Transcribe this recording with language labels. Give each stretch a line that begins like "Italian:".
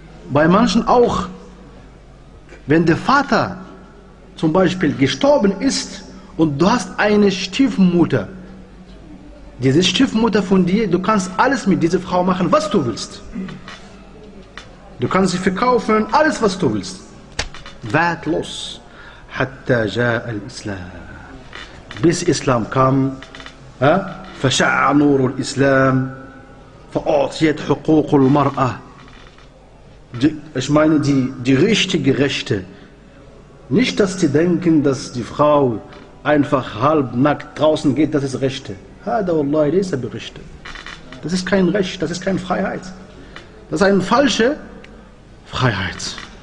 German: Bei manchen auch, wenn der Vater zum Beispiel gestorben ist und du hast eine Stiefmutter, diese Stiefmutter von dir, du kannst alles mit dieser Frau machen, was du willst. Du kannst sie verkaufen, alles was du willst. Wertlos.
Arabic: حتى جاء الإسلام.
German: Bis Islam kam,
Arabic: فشع نور الإسلام, فأعطيت حقوق المرأة.
German: Ich meine die richtige Rechte. Nicht, dass sie denken, dass die Frau einfach halb nackt draußen geht, das ist Rechte.
Arabic: هذا والله ليس برشت.
German: Das ist kein Recht, das ist keine Freiheit. Das ist eine falsche Freiheit.